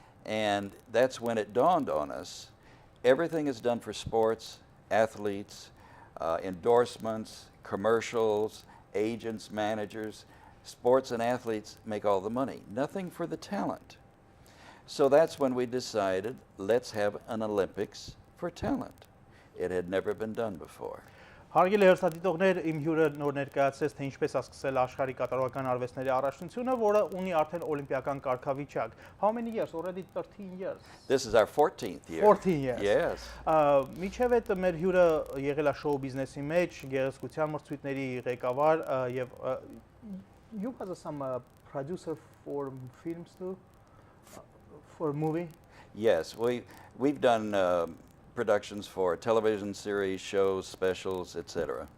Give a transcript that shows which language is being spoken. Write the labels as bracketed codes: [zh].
[en] And that's when it dawned on us, everything is done for sports, athletes, endorsements, commercials, agents, managers. Sports and athletes make all the money, nothing for the talent. So that's when we decided, let's have an Olympics for talent. It had never been done before. [hy] Հարգելի հեռուստադիտողներ, իմ հյուրը նոր ներկայացրեց, թե ինչպես է սկսել աշխարհի կատարողական արվեստների առաջնությունը, որը ունի արդեն օլիմպիական կարգավիճակ. [en] How many years? Already 13 years. This is our 14th year. 14 years. Yes. [hy] Միջև այդ մեր հյուրը եղել է շոու բիզնեսի մեջ, գեղեցկության մրցույթների ղեկավար եւ [en] you was some producer for films too? For a movie? Yes, we've done productions for television series, shows, specials, etc.